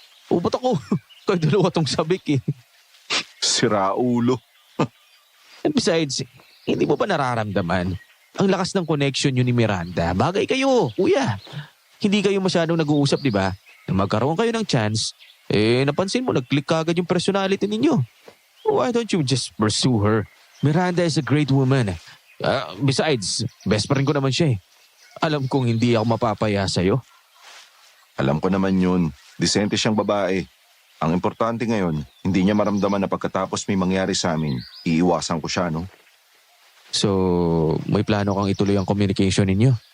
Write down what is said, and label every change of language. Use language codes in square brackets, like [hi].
[tl] Ba't ako? Kayo dalawa tong sabik eh. Sira ulo. [en] And besides, [tl] hindi mo ba nararamdaman? Ang lakas ng connection yun ni Miranda. Bagay kayo, kuya. Hindi kayo masyadong nag-uusap, di ba? Nang magkaroon kayo ng chance, napansin mo, nag-click kagad yung personality ninyo. [en] Why don't you just pursue her? Miranda is a great woman. [tl] Besides, best friend ko naman siya eh. Alam kong hindi ako mapapaya sa'yo. Alam ko naman yun. Disente siyang babae. Ang importante ngayon, hindi niya maramdaman na pagkatapos may mangyari sa amin, iiwasan ko siya, no? So, may plano kang ituloy ang communication ninyo?